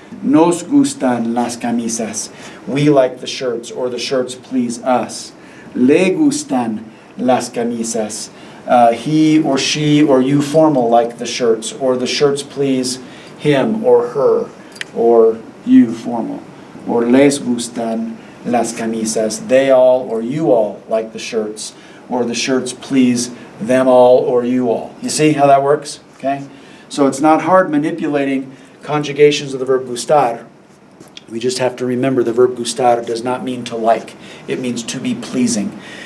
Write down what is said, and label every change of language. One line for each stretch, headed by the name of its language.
Spanish: Nos gustan las camisas.
English: We like the shirts, or the shirts please us.
Spanish: Le gustan las camisas.
English: He or she or you formal like the shirts, or the shirts please him or her, or you formal.
Spanish: Or les gustan las camisas.
English: They all or you all like the shirts, or the shirts please them all or you all. You see how that works? Okay? So it's not hard manipulating conjugations of the verb gustar. We just have to remember the verb gustar does not mean to like. It means to be pleasing.